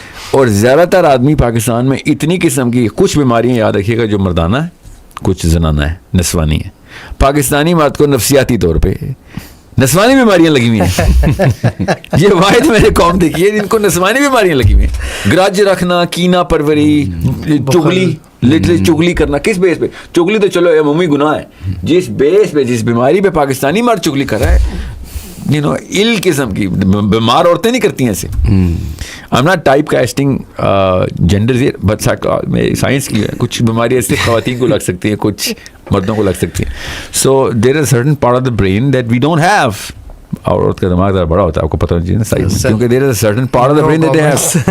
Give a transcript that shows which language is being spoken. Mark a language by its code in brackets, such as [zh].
[ur] اور زیادہ تر آدمی پاکستان میں اتنی قسم کی کچھ بیماریاں, یاد رکھیے گا, جو مردانہ ہے, کچھ زنانہ ہے, نسوانی ہے. پاکستانی مرد کو نفسیاتی طور پہ نسوانی بیماریاں لگی ہوئی ہیں. یہ واحد میں نے قوم دیکھی ہے جن کو نسوانی بیماریاں لگی ہوئی ہیں. گرج رکھنا, کینہ پروری, چغلی, لٹرلی چغلی کرنا. کس بیس پہ چغلی؟ تو چلو عمومی گناہ ہے. جس بیس پہ, جس بیماری پہ پاکستانی مرد چغلی کر رہا ہے, ال قسم کی بیمار عورتیں نہیں کرتی ہیں ایسے. [en] I'm not type casting genders here, [ur] but science کی کچھ بیماری ایسے خواتین کو لگ سکتی ہیں, کچھ مردوں کو لگ سکتی ہیں. [en] So there is a certain part of the brain that we don't have. [ur] اور عورت کا دماغ ذرا بڑا ہوتا ہے, آپ کو پتہ ہونا چاہیے نا سائنس, کیونکہ [en] there is a certain part of the brain that they have.